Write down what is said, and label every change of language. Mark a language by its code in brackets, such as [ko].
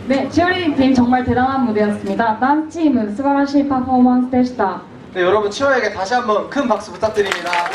[ko] 수비팀 정말 대단한 무대였습니다. [ja] 단チーム 素晴らしい 퍼포먼스 でした. [ko] 네, 여러분 치어에게 다시 한번 큰 박수 부탁드립니다.